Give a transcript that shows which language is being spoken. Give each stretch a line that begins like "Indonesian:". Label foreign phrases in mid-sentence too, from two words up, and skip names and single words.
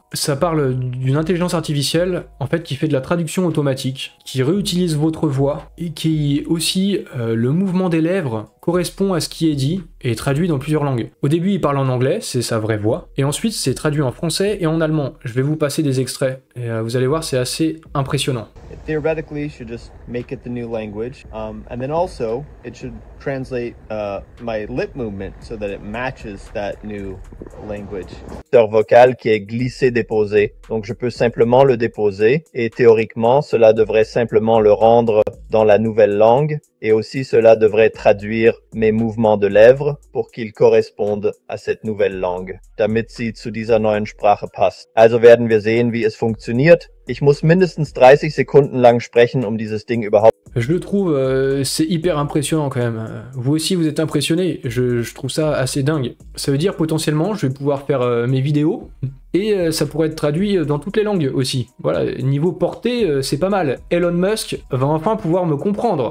French: Ça parle d'une intelligence artificielle en fait qui fait de la traduction automatique, qui réutilise votre voix et qui aussi le mouvement des lèvres correspond à ce qui est dit et est traduit dans plusieurs langues. Au début, il parle en anglais, c'est sa vraie voix, et ensuite c'est traduit en français et en allemand. Je vais vous passer des extraits et vous allez voir, c'est assez impressionnant.
English: Theoretically, you should just make it the new language, and then also it should translate my lip movement so that it matches that new language.
French: Vocal qui est glissé-déposé, donc je peux simplement le déposer et théoriquement cela devrait simplement le rendre dans la nouvelle langue, et aussi cela devrait traduire mes mouvements de lèvres pour qu'ils correspondent à cette nouvelle langue,
German: damit sie zu dieser neuen Sprache passt. Also werden wir sehen, wie es funktioniert. Ich muss mindestens 30 Sekunden lang sprechen, um dieses Ding überhaupt...
French: Je le trouve, c'est hyper impressionnant quand même. Vous aussi, vous êtes impressionné. Je trouve ça assez dingue. Ça veut dire potentiellement, je vais pouvoir faire mes vidéos et ça pourrait être traduit dans toutes les langues aussi. Voilà, niveau portée, c'est pas mal. Elon Musk va enfin pouvoir me comprendre.